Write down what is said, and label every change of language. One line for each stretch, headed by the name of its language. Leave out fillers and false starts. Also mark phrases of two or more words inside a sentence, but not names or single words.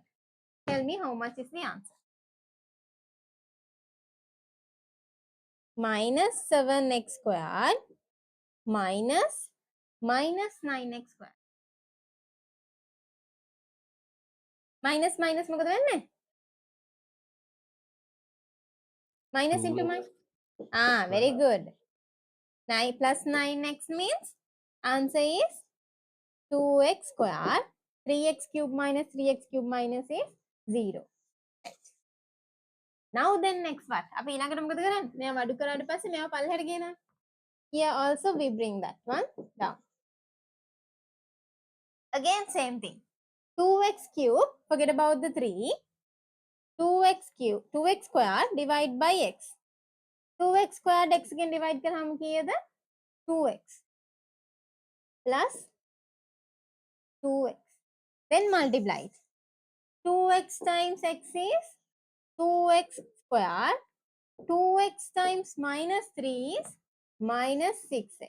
English: Tell me how much is the answer. Minus 7x squared minus 9x squared.
Sinhala: Minus මොකද වෙන්නේ?
English: Minus into minus. Very good. 9 plus 9x means answer is 2x square. 3x cube minus is 0. Right. Now then next part.
Sinhala: අපි ඊළඟට මොකද කරන්නේ? මෙයා වඩු කරාට පස්සේ මෙයා පල්ලෙහාට ගේනවා.
English: Here also we bring that one down. Again same thing. 2x cube, forget about the 3. 2x cube, 2x square divide by x. 2x squared x again divide
Sinhala: කරාම කීයද?
English: 2x plus 2x. Then multiply it. 2x times x is 2x square. 2x times minus 3 is minus 6x.